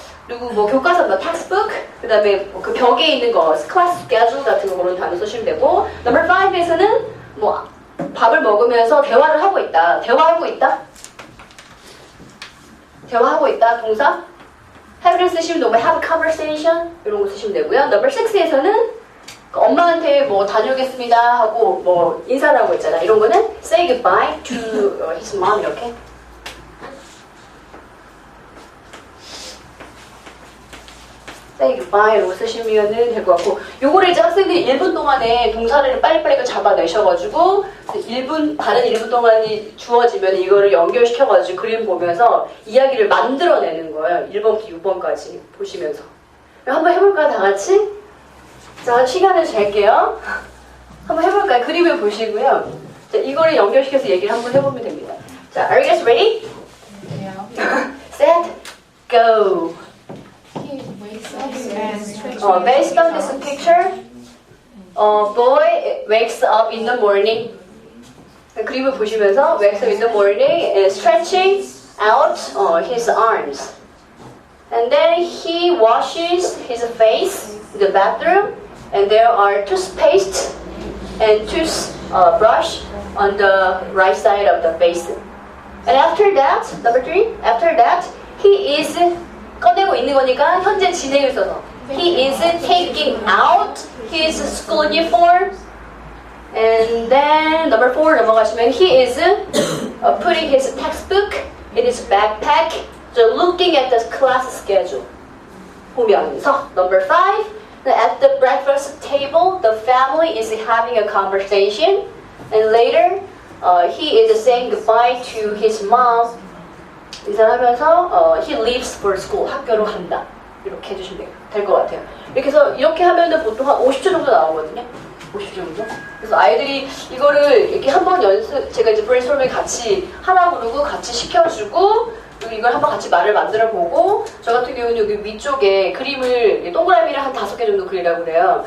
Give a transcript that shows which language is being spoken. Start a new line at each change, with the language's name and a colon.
Korean: 그리고 뭐 교과서, 뭐 textbook, 그 다음에 뭐그 벽에 있는 거, class schedule 같은 거 그런 단어 쓰시면 되고, number 5에서는 뭐 밥을 먹으면서 대화를 하고 있다. 대화하고 있다? 대화하고 있다. 동사? have를 쓰시면 되고, have a conversation 이런 거 쓰시면 되고요. number 6에서는 엄마한테 뭐 다녀오겠습니다 하고 뭐 인사를 하고 있잖아. 이런 거는 say goodbye to his mom 이렇게. say goodbye로 쓰시면 될 것 같고, 요거를 이제 학생들이 1분 동안에 동사를 빨리빨리 잡아내셔가지고 1분, 다른 1분 동안이 주어지면 이거를 연결시켜가지고 그림 보면서 이야기를 만들어내는 거예요. 1번부터 6번까지 보시면서. 한번 해볼까요, 다 같이? 자, 시간을 잴게요. 한번 해볼까요? 그림을 보시고요. 자, 이거를 연결시켜서 얘기를 한번 해보면 됩니다.
English: 자, are you guys ready? Yeah. Set, go. He wakes up and stretches. Based on this picture, boy wakes up in the morning.
Korean: 그림을 보시면서
English: wakes up in the morning and stretching out his arms. And then he washes his face in the bathroom, and there are toothpaste and toothbrush on the right side of the basin. And after that, number 3, after that, he is
Korean: 꺼내고 있는 거니까 현재 진행을 써서
English: he is taking out his school uniform. And then number 4
Korean: 넘어가시면
English: he is putting his textbook in his backpack. So looking at the class schedule.
Korean: 보면서
English: number 5, at the breakfast table, the family is having a conversation, and later he is saying goodbye to his mom.
Korean: 인사를 하면서
English: he leaves for school,
Korean: 학교로 간다. 이렇게 해주시면 될 것 같아요. 이렇게 해서 이렇게 하면은 보통 한 50초 정도 나오거든요. 50초 정도? 그래서 아이들이 이거를 이렇게 한번 제가 이제 브레인스토밍 같이 하라고 그러고 같이 시켜주고, 그리고 이걸 한번 같이 말을 만들어 보고, 저 같은 경우는 여기 위쪽에 그림을 동그라미를 한 5개 정도 그리라고 그래요.